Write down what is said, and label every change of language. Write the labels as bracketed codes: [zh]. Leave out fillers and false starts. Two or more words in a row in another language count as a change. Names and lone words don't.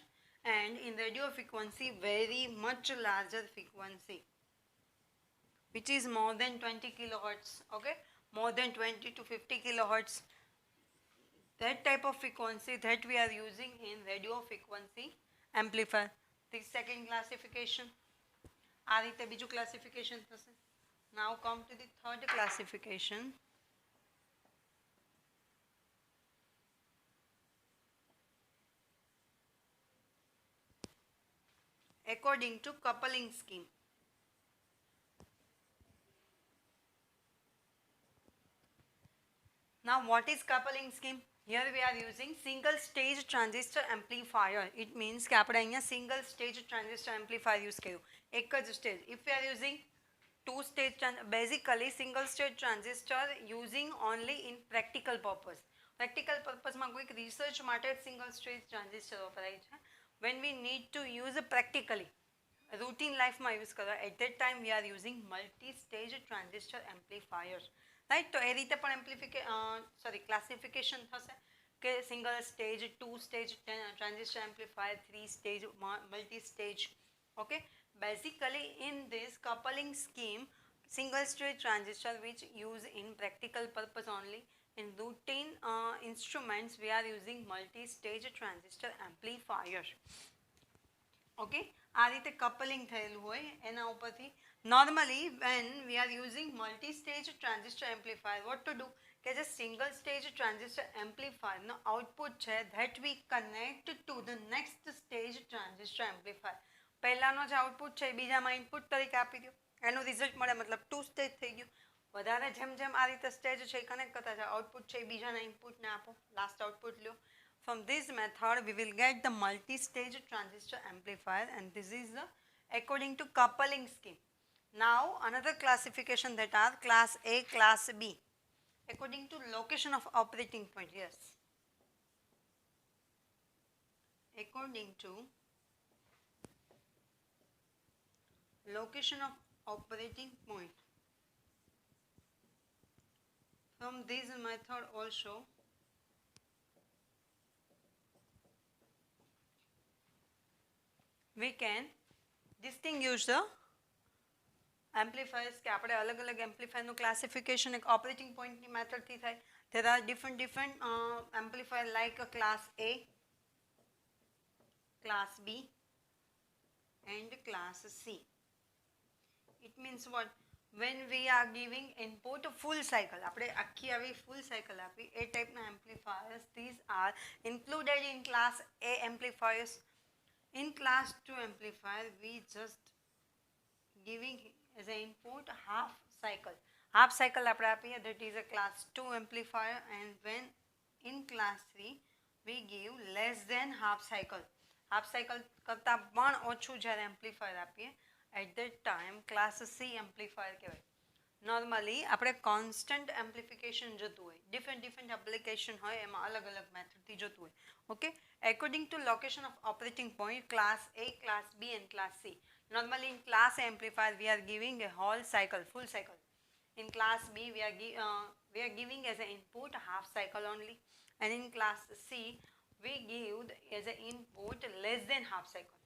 [en] And in radio frequency, very much larger frequency, which is more than 20 kilohertz. Okay, more than 20 to 50 kilohertz. That type of frequency that we are using in radio frequency amplifier. The second classification. [gu] આ રીતે બીજું classification થશે. [en] Now come to the third classification. According to coupling scheme. Now what is coupling scheme? Here we are using single stage transistor amplifier. It means [gu] કે આપણે અહીંયા [en] single stage transistor amplifier use કર્યું. [gu] એક જ stage. [en] If we are using two stage, basically single stage transistor using only in practical purpose. Practical purpose [gu] માં કોઈક [en] research માટે single stage transistor [gu] વપરાય છે. [en] When we need to use practically, routine life માં use કરવા, at that time we are using multi stage transistor amplifiers. રાઈટ. [gu] તો એ રીતે પણ ક્લાસિફિકેશન થશે કે [en] single stage, two stage transistor amplifier, three stage, multi stage. Okay, basically in this coupling scheme, single stage transistor which use in practical purpose only. In routine instruments we are using multi stage transistor amplifier. [gu] Okay, આ રીતે કપલિંગ થયેલું હોય એના ઉપરથી. [en] Normally when we are using multi stage transistor amplifier, what to do [gu] કે જે [en] single stage transistor amplifier [gu] નો output છે [en] that we connect to the next stage transistor amplifier. [gu] પહેલાનો જે output છે બીજામાં input તરીકે આપી દો, એનું રિઝલ્ટ મળે, મતલબ [en] two stage [gu] થઈ ગયું. વધારે જેમ જેમ આ રીતે સ્ટેજ છે કનેક્ટ કરતા જાઓ, આઉટપુટ છે બીજાના ઇનપુટને આપો, લાસ્ટ આઉટપુટ લ્યો. [en] From this method we will get the multi-stage transistor amplifier, and this is the according to coupling scheme. Now another classification that are class A, class B, according to location of operating point. Yes, according to location of operating point. From this method also we can distinguish the amplifiers [gu] કે આપણે અલગ અલગ એમ્પ્લીફાયરનું ક્લાસિફિકેશન એક ઓપરેટિંગ પોઈન્ટની મેથડથી થાય. [en] There are different amplifier like class A, class B and class C. It means what? When we are giving input full cycle, [gu] આપણે આખી આવી [en] full cycle [gu] આપી એ ટાઈપના [en] amplifiers, these are included in class A amplifiers. In class 2 amplifier we just giving as an input half cycle [gu] આપણે આપીએ, [en] that is a class 2 amplifier. And when in class 3 we give less than half cycle [gu] કરતાં પણ ઓછું જ્યારે [en] amplifier આપીએ, at that time class C amplifier કહેવાય. [gu] નોર્મલી આપણે [en] constant amplification [gu] જોતું હોય, [en] different application [gu] હોય એમાં અલગ અલગ મેથડથી જોતું હોય. [en] Okay, according to location of operating point class A, class B and class C. Normally in class A amplifier we are giving a whole cycle, full cycle. In class B we are giving as an input half cycle only, and in class C we give as an input less than half cycle.